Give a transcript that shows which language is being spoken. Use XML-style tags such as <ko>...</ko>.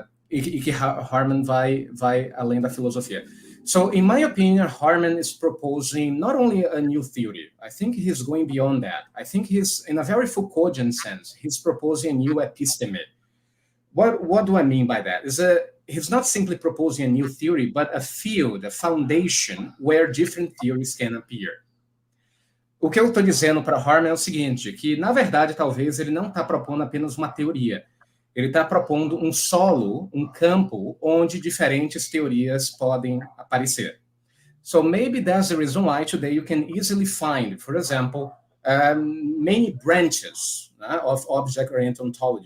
<pt>E que Harman vai além da filosofia.</pt> <en>So, in my opinion, Harman is proposing not only a new theory. I think he's going beyond that. I think he's, in a very Foucauldian sense, he's proposing a new episteme. What do I mean by that? He's not simply proposing a new theory, but a field, a foundation, where different theories can appear.</en> <pt>O que eu estou dizendo para Harman é o seguinte, que, na verdade, talvez ele não está propondo apenas uma teoria. Ele está propondo um solo, um campo, onde diferentes teorias podem aparecer.</pt> <en>So maybe that's the reason why today you can easily find, for example, many branches of object-oriented ontology.</en>